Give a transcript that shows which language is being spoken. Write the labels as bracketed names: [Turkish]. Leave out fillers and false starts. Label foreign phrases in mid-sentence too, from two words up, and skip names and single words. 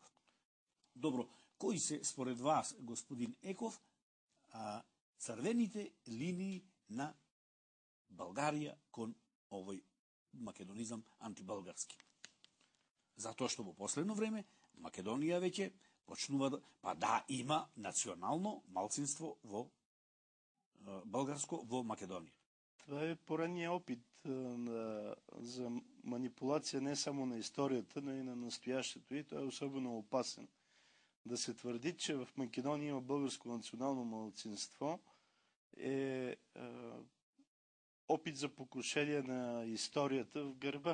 [Macedonian] Добро, кои се според вас, господин Еков, црвените линии на Българија кон овој македонизам антибългарски? Затоа што во последно време Македонија веќе почнува да има национално малцинство во българско во Македонија. [Bulgarian] Това е поредният опит за манипулация не само на историјата, но и на настоящето, и тоа е особено опасен. Да се твърди, че в Македония има българско национално малцинство е опит за покушение на историята в гърба.